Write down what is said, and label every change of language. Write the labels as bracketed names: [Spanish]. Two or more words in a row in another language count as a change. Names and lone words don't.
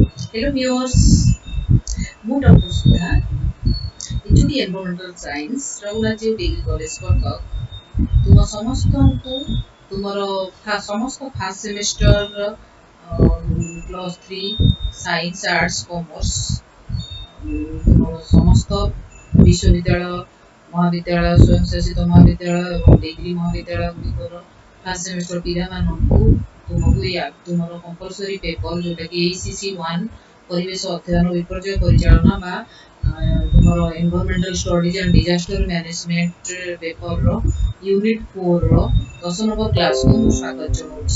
[English] Hello viewers, ମୁଁ Dr. Sudha, HOD Environmental Science, Raghunath Degree College Kottak, [Odia] ତୁମ ସମସ୍ତଙ୍କୁ ତୁମର ସମସ୍ତ [English] first semester [Odia] +3 [English] science arts commerce [Odia] ତୁମର ସମସ୍ତ ବିଶ୍ୱବିଦ୍ୟାଳୟ ମହାବିଦ୍ୟାଳୟ ସ୍ୱୟଂଶାସିତ ମହାବିଦ୍ୟାଳୟ ଏବଂ ଡିଗ୍ରୀ ମହାବିଦ୍ୟାଳୟ ଗୁଡ଼ିକର [English] first semester [Odia] ପିଲାମାନଙ୍କୁ ତୁମର [English] compulsory paper [Odia] ଯେଉଁଟାକି ACC1 ପରିବେଶ ଅଧ୍ୟୟନ ବିପର୍ଯ୍ୟୟ ପରିଚାଳନା ବା ତୁମର [English] Environmental Studies and Disaster Management [Odia] ପେପରର ୟୁନିଟ୍ 4ର 10 ନମ୍ବର କ୍ଲାସକୁ ମୁଁ ସ୍ୱାଗତ ଜଣାଉଛି।